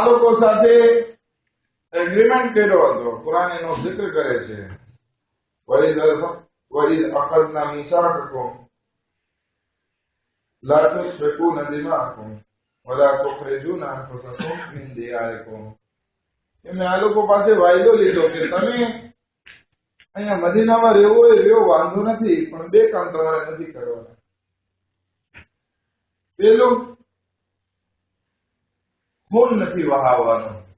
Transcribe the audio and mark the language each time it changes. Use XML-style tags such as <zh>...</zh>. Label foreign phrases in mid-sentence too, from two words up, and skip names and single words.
<gu>સાથે એગ્રીમેન્ટ કર્યો હતો. કુરાન એનો જિક્ર કરે છે.</gu> <ar>وَإِذْ أَخَذْنَا مِيثَاقَكُمْ لَا تُسْفِكُونَ دِمَاءَكُمْ وَلَا تُخْرِجُونَ أَنفُسَكُمْ مِنْ دِيَارِكُمْ.</ar> <gu>મેં આ લોકો પાસે વાયદો લીધો કે તમે અહીંયા મદીનામાં રહેવું હોય રહેવો વાંધો નથી, પણ બે કામ તમારે નથી કરવાના. પેલું, ખૂન નથી વહાવવાનું.</gu>